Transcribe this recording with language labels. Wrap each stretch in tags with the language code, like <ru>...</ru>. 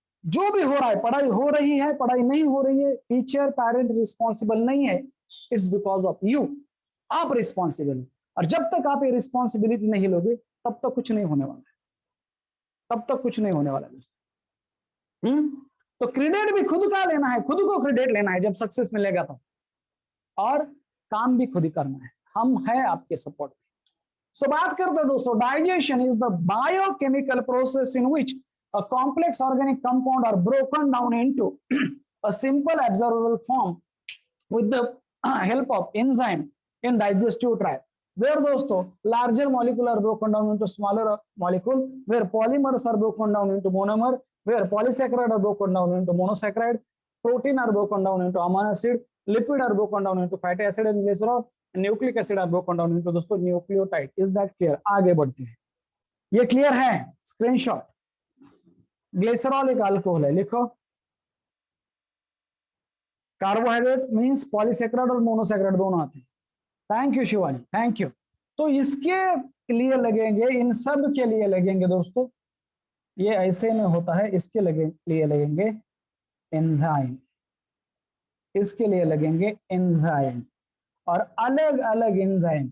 <hi>जो भी हो रहा है, पढ़ाई हो रही है, पढ़ाई नहीं हो रही है, टीचर पेरेंट रिस्पॉन्सिबल नहीं है,</hi> <en>It's because of you.</en> <hi>आप रिस्पॉन्सिबल है। और जब तक आप ये रिस्पॉन्सिबिलिटी नहीं लोगे तब तक कुछ नहीं होने वाला है, तब तक कुछ नहीं होने वाला है। तो क्रेडिट भी खुद का लेना है, खुद को क्रेडिट लेना है जब सक्सेस मिलेगा तो, और काम भी खुद ही करना है। हम है आपके सपोर्ट में। सो बात करते हैं दोस्तों,</hi> <en>Digestion is the biochemical process in which a complex organic compound are broken down into a simple absorbable form with the help of enzyme in digestive tract, where दोस्तों larger molecule are broken down into smaller molecule, where polymers are broken down into monomer, where polysaccharide are broken down into monosaccharide, protein are broken down into amino acid, lipid are broken down into fatty acid and glycerol, and nucleic acid are broken down into दोस्तों nucleotide। is that clear?</en> <hi>आगे बढ़ते हैं। ये clear है? Screenshot. Glycerol एक alcohol है, लिखो। Carbohydrate means polysaccharide और मोनोसेक्राइड दोनों आते हैं।</hi> <en>Thank you Shivani, thank you.</en> <hi>तो इसके लिए लगेंगे, इन सब के लिए लगेंगे दोस्तों, ये ऐसे में होता है, इसके लिए लगेंगे एंजाइम, इसके लिए लगेंगे एंजाइम, और अलग अलग एंजाइम।</hi>